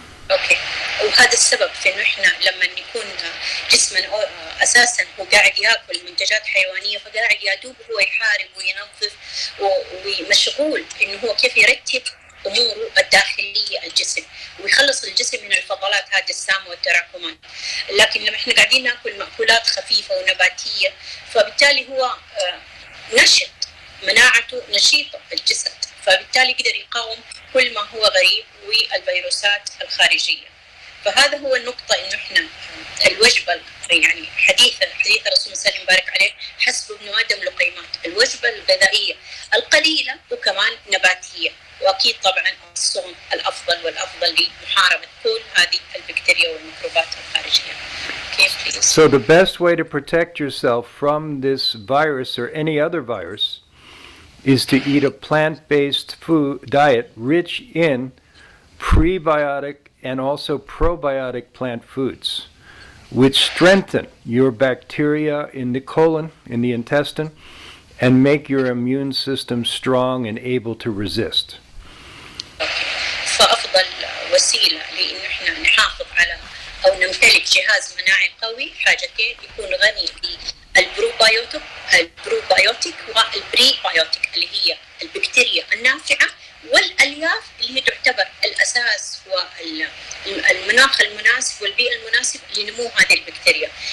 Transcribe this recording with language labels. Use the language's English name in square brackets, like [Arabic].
[Arabic] اوكي، وهذا السبب في انه احنا لما يكون جسمنا اساسا هو قاعد ياكل منتجات حيوانيه فقاعد يدوب هو يحارب وينظف ومشغول انه هو كيف يرتب اموره الداخليه الجسم ويخلص الجسم من الفضلات هذه السامه والتراكمات. لكن لما احنا قاعدين ناكل مأكولات خفيفه ونباتيه فبالتالي هو نشط، مناعته نشيطه الجسد، فبالتالي يقدر يقاوم كل ما هو غريب والفيروسات الخارجيه. فهذا هو النقطه انه احنا الوجبه يعني حديث الرسول صلى الله عليه وسلم بارك عليه حسب ابن ادم لقيمات، الوجبه الغذائيه القليله وكمان نباتيه، واكيد طبعا الصوم الافضل والافضل لمحاربه كل هذه البكتيريا والميكروبات الخارجيه. [English] So the best way to protect yourself from this virus or any other virus is to eat a plant-based food diet rich in prebiotic and also probiotic plant foods, which strengthen your bacteria in the colon, in the intestine, and make your immune system strong and able to resist. [Arabic] فأفضل وسيلة لإنه إحنا نحافظ على أو نمتلك جهاز مناعي قوي حاجتين، يكون غني بالبروبايوتيك والبريبايوتيك اللي هي البكتيريا النافعة، والألياف اللي هي تعتبر الأساس والمناخ المناسب والبيئة المناسبة لنمو هذه البكتيريا.